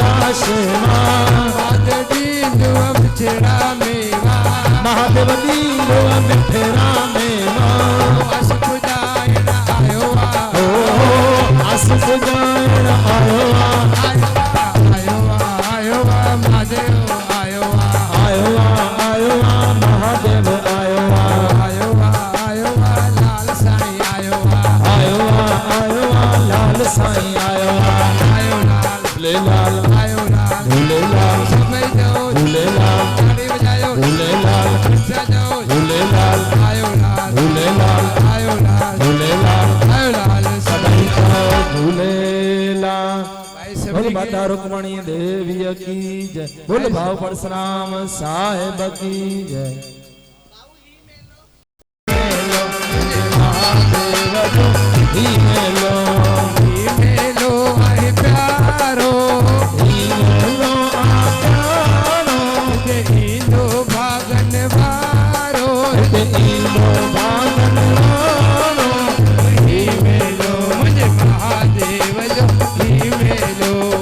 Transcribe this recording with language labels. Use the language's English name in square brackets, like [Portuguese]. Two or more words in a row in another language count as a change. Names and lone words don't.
[Sindhi] कैलाश महादेव दीनो मिठड़ा मेवा अस पुजायण आयो अस पुजायण आयो आयो महादेव आयो आयो महादेव आयो आयो लाल साईं आयो आयो लाल साईं आयो लाल आयो लाल झूलेलाल झूलेलाल झूलेलाल आयो झूलेलाल आयो लाल सदाई झूलेलाल बोल माता रुक्मणी देवी की जय बोल भाव परशुराम साहेब की जय मेलो आए प्यारो ईनो भागन वारो ही मेलो मुझे महादेव जो ही मेलो